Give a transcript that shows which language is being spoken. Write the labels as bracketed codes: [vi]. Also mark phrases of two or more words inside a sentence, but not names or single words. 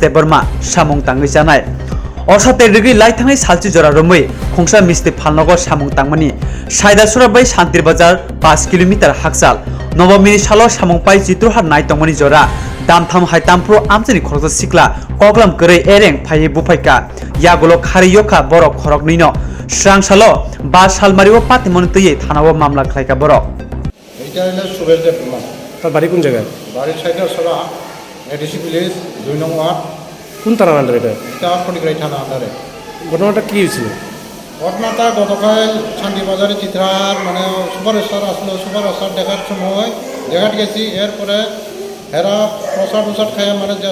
[trp] Deborma samung tangai janai Osha terigi laithangai salchi jora romoi khongsa misti phalnogo samung tangmani saidasora bai Shantir bazar 5 km haksal Novami salo samung pai Chitrahar naitongmani jora damtham haitampro amjani Khoroksa Sikla koklam korei ereng phai bufaika yagolo khari yoka borok Khorokni no Swrangchalo ba salmariwo pati montuye thanawo mamla khlaika borok [bn] এটা হলো সুবেশ দেববর্মা তার বাড়ি কোন জায়গায়? বাড়ির সাইডে সরা [en] ADC village [bn] 2 নং ওয়ার্ড কোন থানার আন্ডারে এটা? এটা ফটিকরাই থানা আন্ডারে। ঘটনাটা কি হয়েছিল? ঘটনাটা গতকাল শান্তি বাজারে চিত্রহার মানে সুপারস্টার আসলো সুপারস্টার দেখার সময় জায়গাটা গেছি এরপরে এরা প্রসাদ খায় মানে যে